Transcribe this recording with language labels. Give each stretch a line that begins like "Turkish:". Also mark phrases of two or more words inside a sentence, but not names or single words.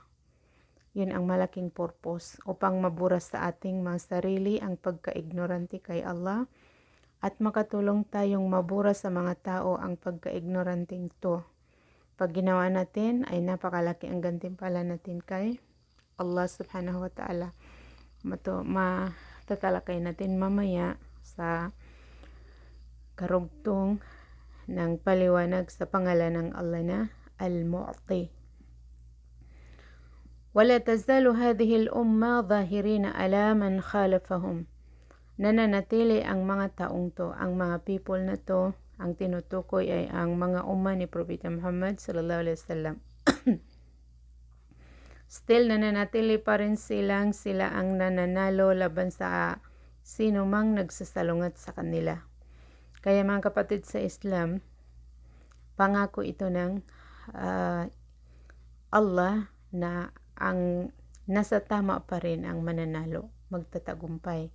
Filipino: Yun ang malaking purpose upang mabura sa ating mga sarili ang pagka-ignorante kay Allah at makatulong tayong mabura sa mga tao ang pagka-ignorante ito. Pag ginawa natin ay napakalaki ang gantimpala natin kay Allah
Arabic: سبحانه وتعالى.
Filipino: Matatalakay natin mamaya sa karugtong ng paliwanag sa pangalan ng Allah na Al-Mu'ti.
Arabic: ولا تزال هذه الأمة ظاهرين على من خالفهم.
Filipino: Nananatili ang mga taong to, ang mga people na to, ang tinutukoy ay ang mga umma ni Propeta Muhammad
Arabic: صلى الله عليه وسلم.
Filipino: Still nananatili pa rin sila ang nananalo laban sa sino mang nagsasalungat sa kanila. Kaya mga kapatid sa Islam, pangako ito ng Allah na ang nasa tama pa rin ang mananalo, magtatagumpay.